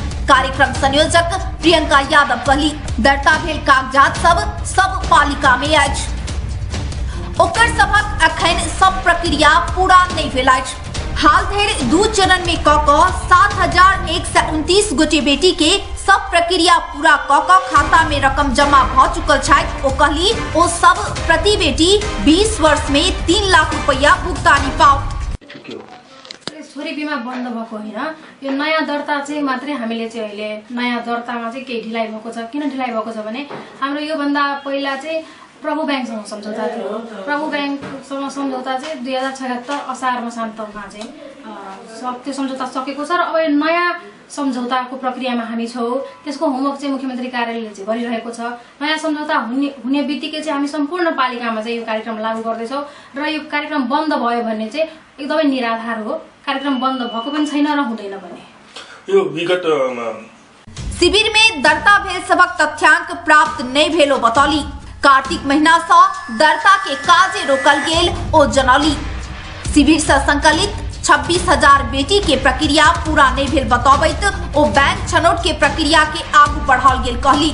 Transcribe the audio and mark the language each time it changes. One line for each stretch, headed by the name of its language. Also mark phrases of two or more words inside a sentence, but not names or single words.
Maithili: कार्यक्रम संयोजक प्रियंका यादव कहली दरता भेल कागजात सब पालिका में अछि, ओकर सबक अखन सब प्रक्रिया पूरा नहीं भेल अछि। हाल धरि 2 चरण में क 7129 गोटे बेटी के सब प्रक्रिया पूरा क खाता में रकम जमा भ चुकल छथि। ओ कहली ओ सब प्रति बेटी 20 वर्ष में 3 लाख रुपया भुगतानी पाओ।
Nepali: छोरी बीमा बन्द भएको होइन, यो नयाँ दर्ता चाहिँ मात्रै हामीले चाहिँ अहिले नयाँ दर्तामा चाहिँ केही ढिलाइ भएको छ। किन ढिलाइ भएको छ भने हाम्रो यो भन्दा पहिला चाहिँ प्रभु बैंकसँग सम्झौता थियो। प्रभु बैंकसँग सम्झौता चाहिँ 2076 असार मसान्तमा चाहिँ त्यो सम्झौता सकेको छ र अब यो नयाँ सम्झौताको प्रक्रियामा हामी छौँ। त्यसको होमवर्क चाहिँ मुख्यमन्त्री कार्यालयले चाहिँ गरिरहेको छ। नयाँ सम्झौता हुने बित्तिकै चाहिँ हामी सम्पूर्ण पालिकामा चाहिँ यो कार्यक्रम लागू गर्दैछौँ र यो कार्यक्रम बन्द भयो भने चाहिँ एकदमै निराधार हो। कार्यक्रम बन्द भएको पनि छैन र हुँदैन पनि। यो विगत
Maithili: शिविर में दर्ता भेल सबक तथ्यांक प्राप्त नहीं भेलो बतौली। कार्तिक महीना से दर्ता के काजे रोकल गेल ओ जनौली। शिविर से संकलित 26,000 बेटी के प्रक्रिया पूरा नहीं भेल बतौबैत ओ बैंक छनौट के प्रक्रिया के आगू बढ़ाओल गेल कहली।